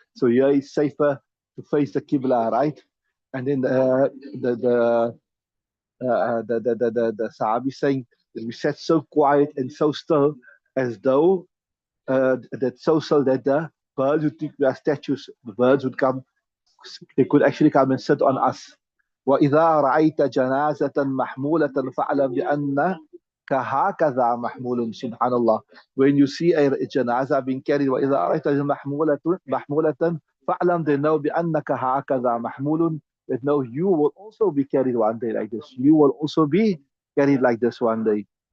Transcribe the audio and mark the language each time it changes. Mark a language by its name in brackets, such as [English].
[English] So here it's safer to face the Qibla, right? And then the Sahabi saying that we sat so quiet and so still as though that so still that the birds would think we are statues, the birds would come, they could actually come and sit on us. [Arabic] وإذا رأيت جنازة محمولة فاعلم بأنك هكذا محمول سبحان الله. [English] When you see a janaza being carried [Arabic] وإذا رأيت محمولة فاعلم [English] they know [Arabic] بأنك هكذا محمول, [English] that no, you will also be carried one day like this. You will also be carried like this one day.